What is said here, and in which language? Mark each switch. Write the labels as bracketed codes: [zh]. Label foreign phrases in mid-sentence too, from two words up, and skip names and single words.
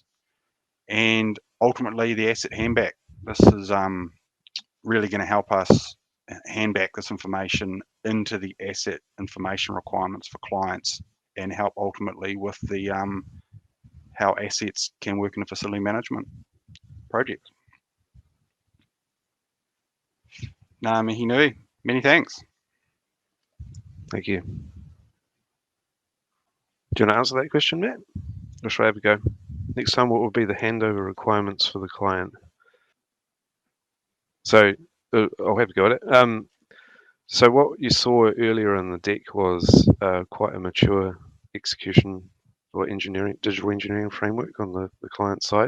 [en] And ultimately, the asset handback. This is really going to help us hand back this information into the asset information requirements for clients, and help ultimately with the how assets can work in a facility management project. [mi] Ngā mihi nui. [en] Many thanks. Thank you. Do you want to answer that question, Matt? Or should I have a go? Next time, what would be the handover requirements for the client? So I'll have a go at it. So what you saw earlier in the deck was quite a mature execution or digital engineering framework on the client side.